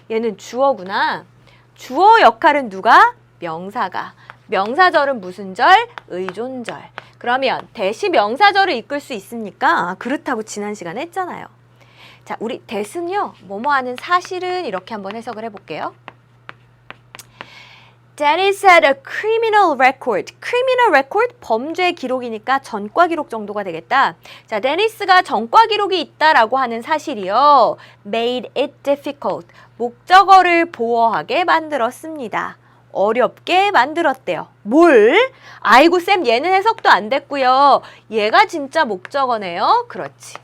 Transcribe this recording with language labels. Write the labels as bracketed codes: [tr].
[ko] 얘는 주어구나. 주어 역할은 누가? 명사가. 명사절은 무슨 절? 의존절. 그러면 대시 명사절을 이끌 수 있습니까? 아, 그렇다고 지난 시간에 했잖아요. 자, 우리 대신요, 뭐뭐 하는 사실은 이렇게 한번 해석을 해볼게요. [en] Dennis had a criminal record. criminal record [ko] 범죄 기록이니까 전과 기록 정도가 되겠다. 자, 데니스가 전과 기록이 있다라고 하는 사실이요. [en] made it difficult. [ko] 목적어를 보호하게 만들었습니다. 어렵게 만들었대요. 뭘? 아이고 쌤 얘는 해석도 안 됐고요. 얘가 진짜 목적어네요. 그렇지.